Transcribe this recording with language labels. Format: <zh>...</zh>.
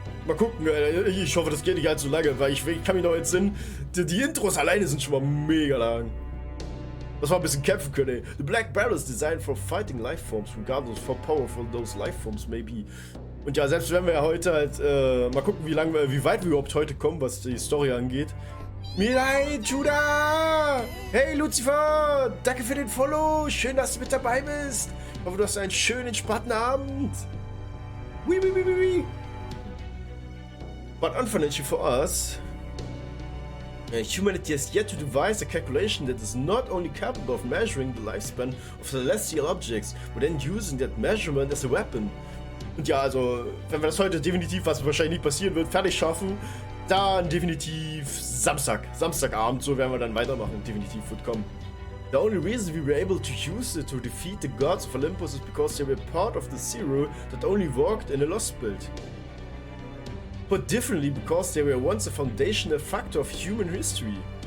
<de>Mal gucken, ich hoffe, das geht nicht allzu lange, weil ich kann mich noch entsinnen, die Intros alleine sind schon mal mega lang. Dass wir ein bisschen kämpfen können, ey.</de> <en>The Black Barrel is designed for fighting lifeforms, regardless of how powerful those lifeforms may be.</en> <de>Und ja, selbst wenn wir ja heute halt, mal gucken, wie weit wir überhaupt heute kommen, was die Story angeht. Mirai, Judah! Hey Lucifer! Danke für den Follow! Schön, dass du mit dabei bist! Ich hoffe, du hast einen schönen, entspannten Abend! Wee.</de> <en>But unfortunately for us, humanity has yet to devise a calculation that is not only capable of measuring the lifespan of celestial objects, but then using that measurement as a weapon.</en> <de>Und ja, also, wenn wir das heute definitiv, was wahrscheinlich nicht passieren wird, fertig schaffen, dann definitiv Samstagabend, so werden wir dann weitermachen, definitiv wird kommen.</de> <en>The only reason we were able to use it to defeat the gods of Olympus is because they were part of the zero that only walked in a Lostbelt. Put differently, because they were once a foundational factor of human history.</en>